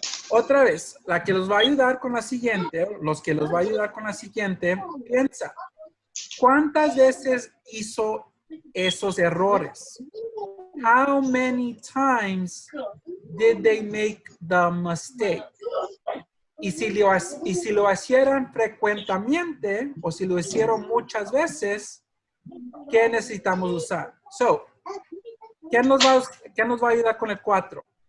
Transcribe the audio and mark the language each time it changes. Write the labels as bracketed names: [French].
[Spanish] Otra vez, la que los va a ayudar con la siguiente, los que los va a ayudar con la siguiente, piensa, ¿cuántas veces hizo esos errores? [English] How many times did they make the mistake? [Spanish] Y si lo hicieron frecuentemente o si lo hicieron muchas veces, ¿qué necesitamos usar? So, ¿quién nos va a ayudar con el 4?